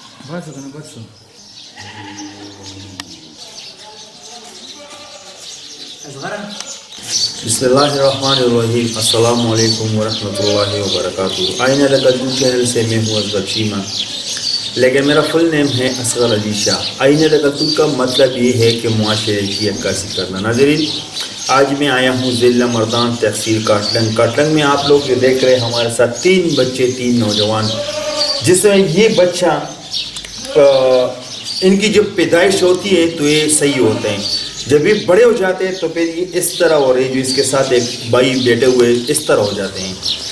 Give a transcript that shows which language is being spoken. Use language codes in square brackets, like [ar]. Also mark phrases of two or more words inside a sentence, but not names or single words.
[ar] بسم اللہ الرحمن الرحیم. السلام علیکم ورحمۃ اللہ وبرکاتہ. [ur] آئینہ لگتو چینل سے میں ہوں اصغر چیمہ، لیکن میرا [en] full name [ur] ہے اصغر علی شاہ. آئینہ لگتو کا مطلب یہ ہے کہ معاشرے کی عکاسی کرنا. ناظرین، آج میں آیا ہوں ضلع مردان تحصیل کاٹلنگ. کاٹلنگ میں آپ لوگ جو دیکھ رہے ہیں ہمارے ساتھ 3 بچے 3 نوجوان، جس میں یہ بچہ ان کی جب پیدائش ہوتی ہے تو یہ صحیح ہوتے ہیں، جب یہ بڑے ہو جاتے ہیں تو پھر یہ اس طرح ہو رہے جو اس کے ساتھ ایک بھائی بیٹے ہوئے اس طرح ہو جاتے ہیں.